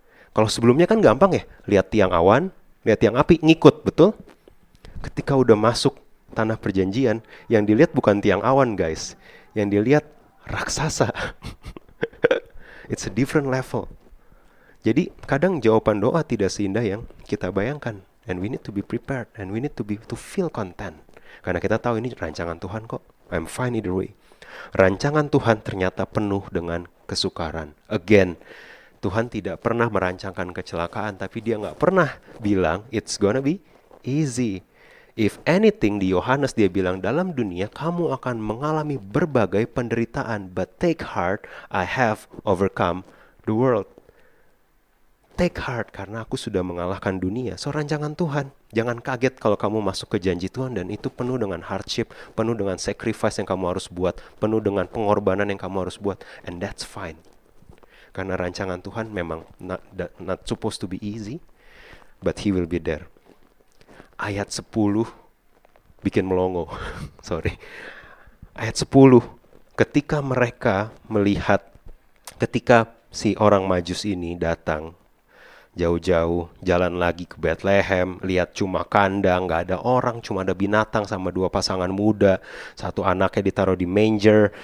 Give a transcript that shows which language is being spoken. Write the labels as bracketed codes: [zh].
[id] Kalau sebelumnya kan gampang ya, lihat tiang awan, lihat tiang api, ngikut, betul? Ketika udah masuk tanah perjanjian, yang dilihat bukan tiang awan guys, yang dilihat raksasa. [en] It's a different level. [id] Jadi kadang jawaban doa tidak seindah yang kita bayangkan. [en] And we need to be prepared, and we need to feel content. [id] Karena kita tahu ini rancangan Tuhan kok. [en] I'm fine either way. [id] Rancangan Tuhan ternyata penuh dengan kesukaran. Again, Tuhan tidak pernah merancangkan kecelakaan, tapi dia nggak pernah bilang [en] it's gonna be easy. If anything, [id] di Yohanes dia bilang, dalam dunia kamu akan mengalami berbagai penderitaan, [en] but take heart, I have overcome the world. Take heart, [id] karena aku sudah mengalahkan dunia. So rancangan Tuhan. Jangan kaget kalau kamu masuk ke janji Tuhan dan itu penuh dengan hardship, penuh dengan sacrifice yang kamu harus buat, penuh dengan pengorbanan yang kamu harus buat. [en] And that's fine. [id] Karena rancangan Tuhan memang [en] not supposed to be easy, but He will be there. [id] Ayat 10 bikin melongo. Sorry. Ayat 10. Ketika mereka melihat, ketika si orang Majus ini datang, jauh-jauh jalan lagi ke Bethlehem, lihat cuma kandang, gak ada orang, cuma ada binatang sama dua pasangan muda, satu anaknya ditaruh di manger.